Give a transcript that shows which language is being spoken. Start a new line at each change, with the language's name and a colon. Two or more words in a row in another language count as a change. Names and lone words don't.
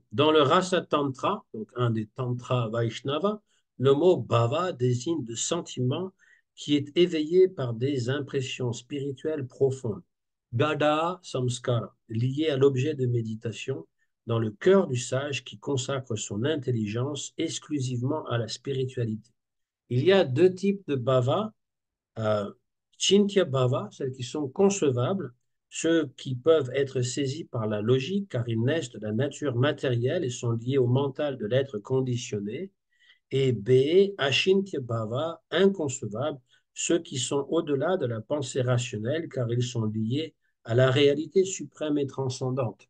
French: Dans le Rasa Tantra, donc un des Tantras Vaishnava, le mot bhava désigne le sentiment qui est éveillé par des impressions spirituelles profondes.
Sanskrit: गाढ संस्कार,
French: lié à l'objet de méditation dans le cœur du sage qui consacre son intelligence exclusivement à la spiritualité. Il y a deux types de bhava,
Sanskrit: चिन्त्य भाव,
French: celles qui sont concevables, ceux qui peuvent être saisis par la logique car ils naissent de la nature matérielle et sont liés au mental de l'être conditionné, et B,
Sanskrit: अचिन्त्य भाव,
French: inconcevables, ceux qui sont au-delà de la pensée rationnelle car ils sont liés à la réalité suprême et transcendante.